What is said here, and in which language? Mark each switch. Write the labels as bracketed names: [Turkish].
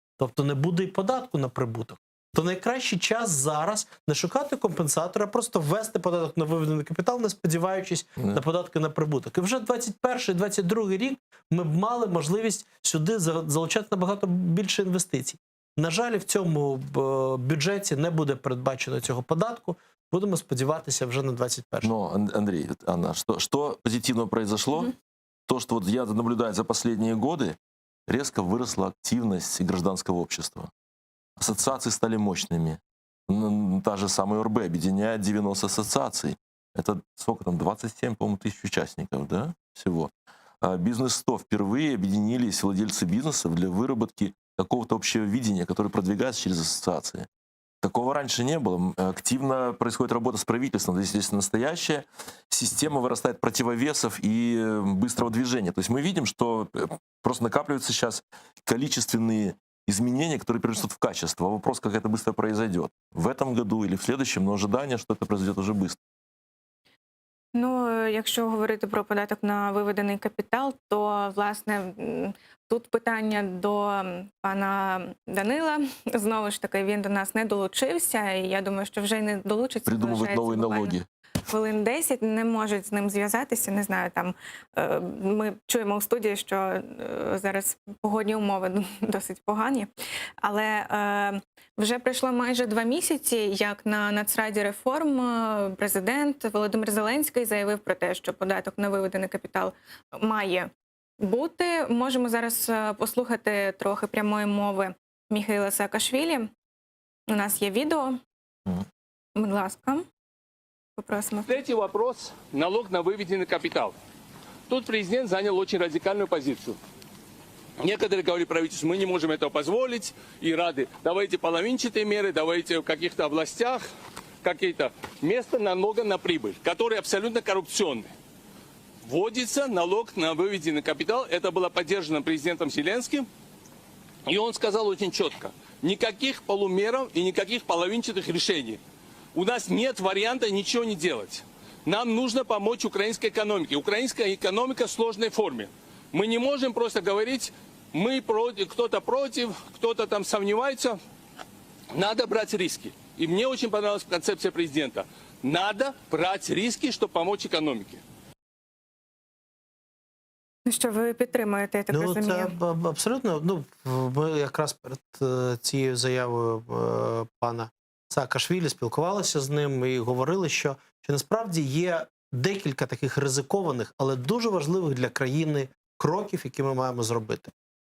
[Ukrainian] Тобто не буде і податку на прибуток. То найкращий час зараз не шукати компенсатора, а просто ввести податок на виведений капітал, не сподіваючись на податки на прибуток. І вже 21-22 рік ми б мали можливість сюди залучати набагато більше інвестицій. На жаль, в цьому бюджеті не буде передбачено цього податку. Будемо сподіватися вже на 21-й. [Russian] Но, Андрей, Анна, что позитивно произошло? То, что вот я наблюдаю за последние годы, резко выросла активность гражданского общества. Ассоциации стали мощными. Та же самая ОРБ объединяет 90 ассоциаций. Это сколько там, 27, по-моему, тысяч участников, да, всего. Бизнес 100 впервые объединились владельцы бизнесов для выработки какого-то общего видения, которое продвигается через ассоциации. Такого раньше не было. Активно происходит работа с правительством. Здесь настоящая система вырастает противовесов и быстрого движения. То есть мы видим, что просто накапливаются сейчас количественные изменения, которые перерастут в качество. Вопрос, как это быстро произойдет. В этом году или в следующем, но ожидание, что это произойдет уже быстро. [Ukrainian] Ну, якщо говорити про податок на виведений капітал, то, власне, тут питання до пана Данила. Знову ж таки, він до нас не долучився, і я думаю, що вже й не долучиться. [Russian] Придумывать новые налоги. [Ukrainian] Хвилин 10, не можуть з ним зв'язатися, не знаю, там ми чуємо у студії, що зараз погодні умови досить погані, але вже пройшло майже 2 місяці, як на Нацраді реформ президент Володимир Зеленський заявив про те, що податок на виведений капітал має бути. Можемо зараз послухати трохи прямої мови Міхаїла Саакашвілі. У нас є відео. Будь ласка. Попросимо. [Russian] Третий вопрос – налог на выведенный капитал. Тут президент занял очень радикальную позицию. Некоторые говорили правительству, мы не можем этого позволить, и рады, давайте половинчатые меры, давайте в каких-то областях, какие-то места налога на прибыль, который абсолютно коррупционный. Вводится налог на выведенный капитал, это было поддержано президентом Зеленским, и он сказал очень четко, никаких полумеров и никаких половинчатых решений. У нас нет варианта ничего не делать. Нам нужно помочь украинской экономике. Украинская экономика в сложной форме. Мы не можем просто говорить, мы против, кто-то там сомневается. Надо брать риски. И мне очень понравилась концепция президента. Надо брать риски, чтобы помочь экономике. [Ukrainian] Ну що, ви підтримуєте, я так Ну, розумію? це абсолютно. Ну, ми якраз перед цією заявою пана Саакашвілі спілкувалися з ним і говорили, що насправді є декілька таких ризикованих, але дуже важливих для країни кроків, які ми маємо зробити.